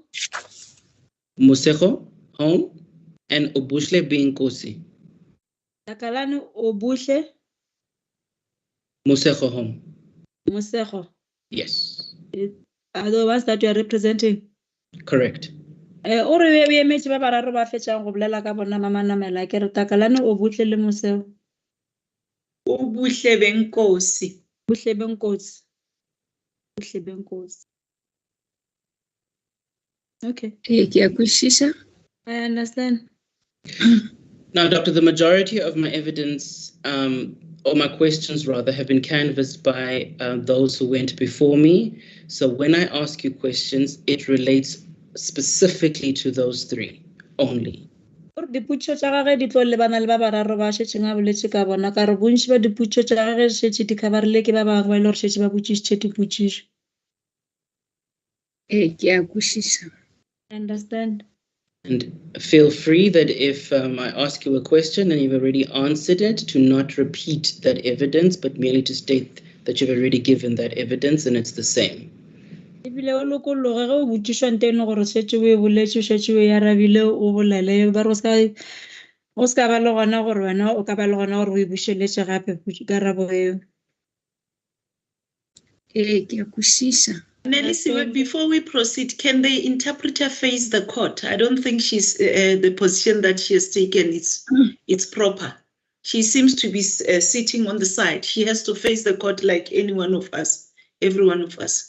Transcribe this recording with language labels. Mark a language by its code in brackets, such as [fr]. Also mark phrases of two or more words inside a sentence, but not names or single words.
[en] Mosego, home, and Obushle Binkosi. Takalani, Obushle? Mosego, home. Mosego? Yes. Are the ones that you are representing? Correct. [nso] O re we emetse ba bararo ba fetšang go bolela ka bona mama namela ke re Takalani Obuhle le Mosego. [en] Obuhle Benkosi. Buhle Benkosi. Buhle Benkosi. Okay. I understand. Now, Doctor, the majority of my evidence, or my questions rather, have been canvassed by those who went before me. So when I ask you questions, it relates specifically to those three only. [nso] Diputso tsa gage di tlo lebana le ba bararo ba šetšeng a boletse ka bona ka re bontši ba diputso tsa gage šetše di coverile ke ba bangwe ba ile gore šetše ba botšišitše dipotšišo. [en] I understand. And feel free that if I ask you a question and you've already answered it, to not repeat that evidence, but merely to state that you've already given that evidence and it's the same. [nso] Ebile o lokologe ge o botšišwa nteng gore šetše o e boletše šetše o e arabile o bolele ba re o ska ba le gona gore wena o ka ba le gona gore o e bušeletše gape karabo eo. ke a kwešiša. [en] Nelly, before we proceed, can the interpreter face the court? I don't think she's the position that she has taken. It's proper. She seems to be sitting on the side. She has to face the court like any one of us, every one of us.